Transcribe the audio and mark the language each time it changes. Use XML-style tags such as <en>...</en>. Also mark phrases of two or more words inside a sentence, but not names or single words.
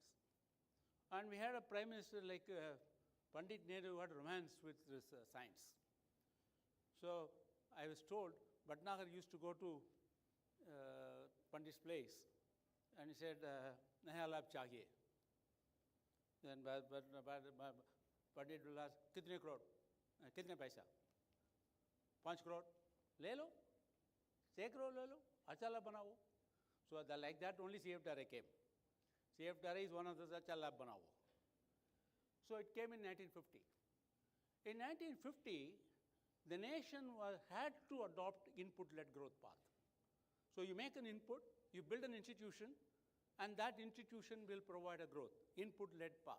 <en>And we had a prime minister like Pandit Nehru who had romance with this science. So I was told, Bhatnagar used to go to Pandit's place, and he said,</en> <hi>"नया लैब चाहिए."</hi> <en>Then Pandit will ask,</en> <hi>"कितने करोड़? कितने पैसा? 5 करोड़? ले लो? 6 करोड़ ले लो? अच्छा लैब बनाओ."</hi> <en>So like that only CFTRI came. CFTRI is one of those</en> <hi>अच्छा लैब बनाओ.</hi> <en>So it came in 1950. In 1950, the nation had to adopt input-led growth path. So you make an input, you build an institution, and that institution will provide a growth, input-led path.</en>